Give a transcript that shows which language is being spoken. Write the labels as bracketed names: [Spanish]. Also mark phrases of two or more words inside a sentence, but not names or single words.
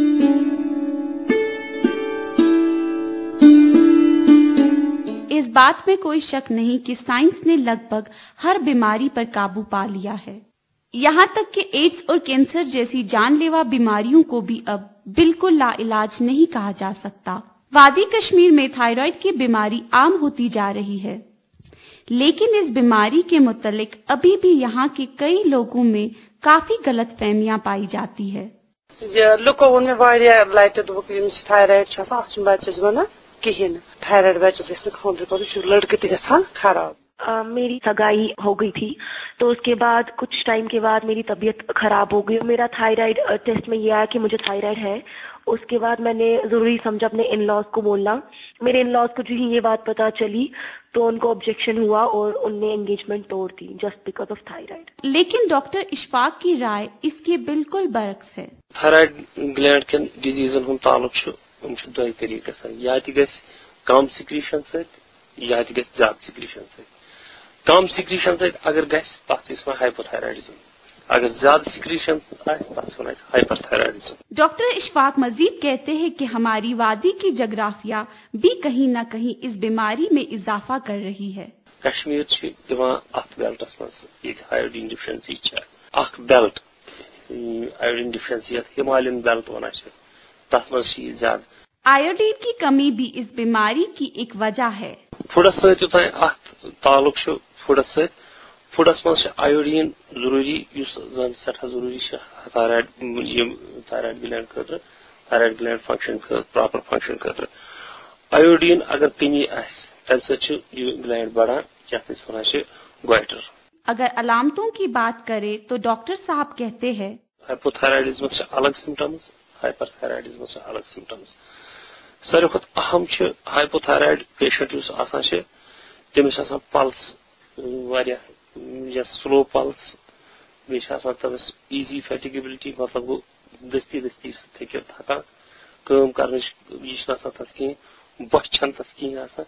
[Urdu] اس بات میں کوئی شک نہیں کہ سائنس نے لگ بھگ ہر بیماری پر قابو پا لیا ہے, یہاں تک کہ ایڈز اور کینسر جیسی جان لیوا بیماریوں کو بھی اب بالکل لا علاج نہیں کہا جا سکتا. وادی کشمیر میں تھائرائیڈ کی بیماری عام ہوتی جا رہی ہے, لیکن اس بیماری کے متعلق ابھی بھی یہاں کے کئی لوگوں میں کافی غلط فہمیاں پائی جاتی ہے. [Kashmiri] لکو وون میں واریاہ لٹہ دوپک تھائرائیڈ اتھ بچس بنان کہین, تھائرائیڈ بچس گھس خاندر کرو لڑکہ تہ گژھان خراب. [Urdu] میری سگائی ہو گئی تھی تو اس کے بعد کچھ ٹائم کے بعد میری طبیعت خراب ہو گئی. میرا تھائرائیڈ ٹیسٹ میں یہ آیا کہ مجھے تھائرائیڈ ہے. اس کے بعد میں نے ضروری سمجھا اپنے [English] in laws [Urdu] کو بولنا. میرے [English] in laws [Urdu] کو جو ہی یہ بات پتا چلی تو ان کو آبجیکشن ہوا اور ان نے انگیجمنٹ توڑ دی [English] just because of [Urdu] تھائرائیڈ. لیکن ڈاکٹر اشفاق کی رائے اس کے بالکل برعکس ہے. [Kashmiri] تھائرائیڈ گلینڈ کن ڈیزیزن ہند تعلق دو طریقہ گژھان, یا تہ گژھِ کم سکریشن سۭتۍ یا تہ گژھِ زیادٕ سکریشن سۭتۍ. کم سکریشن سۭتۍ اگر گژھِ تتھ چھِ ونان ہائپوتھائرائڈزم, اگر زیادہ سکریشن آسہِ تتھ ونان ہائپر تھائرائڈزم. [Urdu] ڈاکٹر اشفاق مزید کہتے ہیں کہ ہماری وادی کی جغرافیہ بھی کہیں نہ کہیں اس بیماری میں اضافہ کر رہی ہے. [Kashmiri] کشمیر چھ دِوان اتھ بیلٹس مز ییٚتہِ [English] iodine deficiency [Kashmiri] چھِ اکھ بیلٹ, [English] iodine deficiency [Kashmiri] یتھ [English] Himalayan belt [Kashmiri] ونان چھِ, تتھ مز چھِ یہِ زیادٕ. [Urdu] آیوڈین کی کمی بھی اس بیماری کی ایک وجہ ہے. [Kashmiri] فوڈس سۭتۍ یوٚتانۍ اتھ تعلق چھُ فوڈس سۭتۍ, فوڈس مز چھِ آیوڈین ضروری یُس زن سٮ۪ٹھاہ ضروری چھِ تھایرایڈ تھایرایڈ گلینڈ خٲطرٕ, [English] thyroid gland function proper function [Kashmiri] خٲطرٕ. آیوڈین اگر کمی آسہِ تمہِ سۭتۍ چھُ یہِ گلینڈ بڑان یتھ أسۍ ونان چھِ گویٹر. [Urdu] اگر علامتوں کی بات کرے تو ڈاکٹر صاحب کہتے ہیں [Kashmiri] ہائپوتھائرائڈزمس چھِ الگ سمٹمز, ہائپر تھائرائڈزمس چھِ الگ سمٹمز. ساروی کھۄتہٕ اہم چھِ ہائپوتھائرائڈ پیشنٹ یُس آسان چھِ تٔمِس چھِ آسان پلس واریاہ یا [English] slow pulse, [Kashmiri] بیٚیہِ چھِ آسان تٔمِس [English] easy fatigability, [Kashmiri] مطلب گوٚو دستی دستی سُہ ہیٚکہِ ہٮ۪کان کٲم کرنٕچ یہِ چھِنہٕ آسان تتھ کِہیٖنۍ, بۄچھِ چھنہٕ تتھ کِہیٖنۍ آسان.